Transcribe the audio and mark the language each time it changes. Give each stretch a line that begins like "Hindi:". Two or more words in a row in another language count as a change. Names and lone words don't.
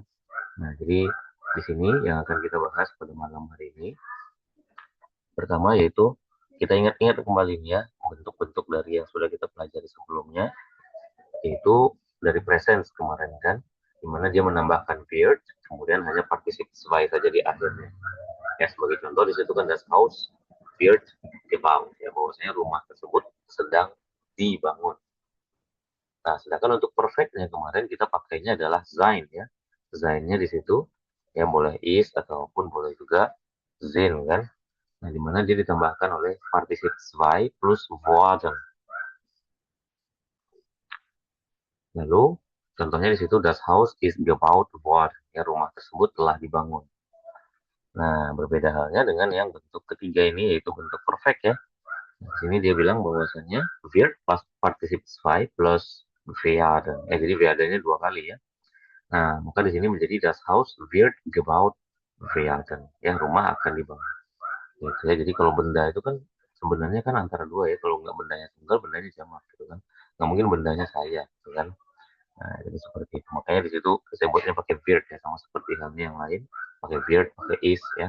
Indonesian: Nah, jadi di sini yang akan kita bahas pada malam hari ini pertama yaitu kita ingat-ingat kembali ya bentuk-bentuk dari yang sudah kita pelajari sebelumnya, yaitu dari presence kemarin kan, dimana dia menambahkan wird kemudian hanya participle saja di akhirnya. Ya sebagai contoh di situ kan
German: das Haus wird gebaut
Indonesian: ya, bahwasanya rumah tersebut sedang dibangun. Nah, sedangkan untuk perfectnya kemarin kita pakainya adalah sein ya. Seinnya di situ ya boleh is ataupun boleh juga sind kan. Nah, di mana dia ditambahkan oleh partisip zwei plus worden. Lalu contohnya di situ
German: das Haus is gebaut worden.
Indonesian: Ya, rumah tersebut telah dibangun. Nah, berbeda halnya dengan yang bentuk ketiga ini yaitu bentuk perfect ya. Di sini dia bilang bahwasanya wird plus partisip zwei plus werden. Jadi werden-nya dua kali ya. Nah, maka di sini menjadi
German: das Haus wird gebaut werden.
Indonesian: Ya, rumah akan dibangun. Gitu ya. Jadi kalau benda itu kan sebenarnya kan antara dua ya. Kalau nggak bendanya tunggal, bendanya jamak gitu kan. Nggak mungkin bendanya saya gitu kan. Nah, jadi seperti itu. Makanya di situ saya buatnya pakai wird ya, sama seperti halnya yang lain. Pakai wird, pakai is ya.